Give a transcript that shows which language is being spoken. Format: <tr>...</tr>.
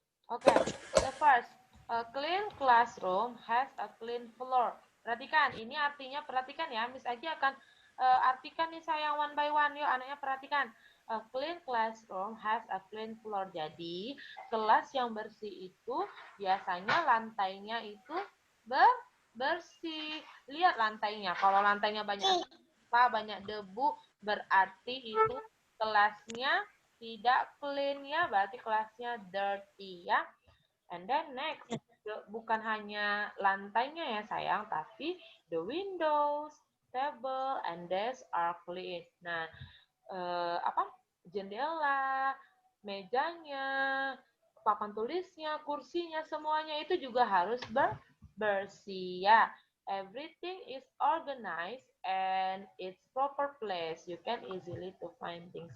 <en>Okay, the first, a clean classroom has a clean floor.</en> <id>Perhatikan, ini artinya perhatikan ya, Miss Agi akan artikan nih sayang</id> <en>one by one.</en> <id>Yuk, anaknya perhatikan.</id> <en>A clean classroom has a clean floor.</en> <id>Jadi, kelas yang bersih itu biasanya lantainya itu bersih. Lihat lantainya. Kalau lantainya banyak sampah, banyak debu, berarti itu kelasnya tidak clean ya, berarti kelasnya dirty ya.</id> <en>And then next,</en> <id>bukan hanya lantainya ya sayang, tapi</id> <en>the windows, table, and desk are clean.</en> <id>Nah, jendela, mejanya, papan tulisnya, kursinya, semuanya itu juga harus bersih ya.</id> <en>Everything is organized and its proper place. You can easily to find things.</en>